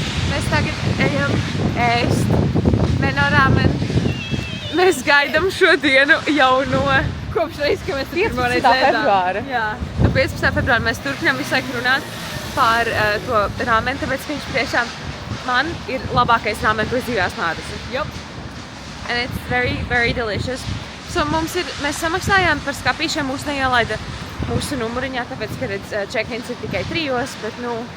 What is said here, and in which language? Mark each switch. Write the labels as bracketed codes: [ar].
[lv] Mēs tagad ejam ēst menorāmen. Mēs gaidām šo dienu jau no... Kopš reiz, ka mēs 15. februāra. Jā. No 15. februāra mēs turpinām visu laiku runāt par to rāmeni, tāpēc, ka viņš tiešām man ir labākais rāmen, ko es dzīvē esmu ēdusi. [en] Yup. And it's very, very delicious. [lv] So mēs samaksājām par skapīšiem, mūs neielaida mūsu numuriņā, tāpēc, ka check-ins ir tikai 3, bet, nu...